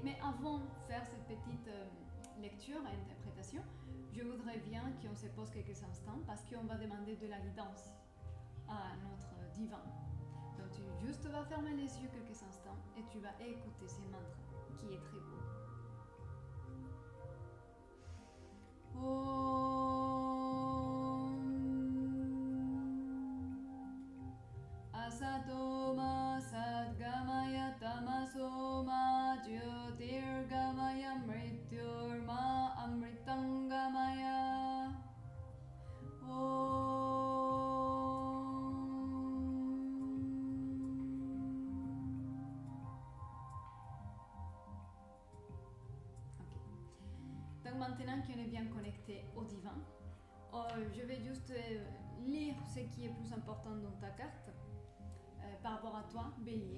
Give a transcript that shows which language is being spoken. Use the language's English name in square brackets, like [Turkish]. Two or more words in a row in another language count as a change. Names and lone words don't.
[French] Mais avant de faire cette petite lecture et interprétation, je voudrais bien qu'on se pose quelques instants parce qu'on va demander de la guidance à notre divin. Donc tu juste vas fermer les yeux quelques instants et tu vas écouter ces mantras qui est très beau. [Sanskrit] असतो मा सद्गमय तमसो मा ज्योतिर्गमय मृत्योर्मा अमृतङ्गमय. [French] Donc maintenant qu'on est bien connecté au divin, je vais juste lire ce qui est plus important dans ta carte par rapport à toi, Bélier.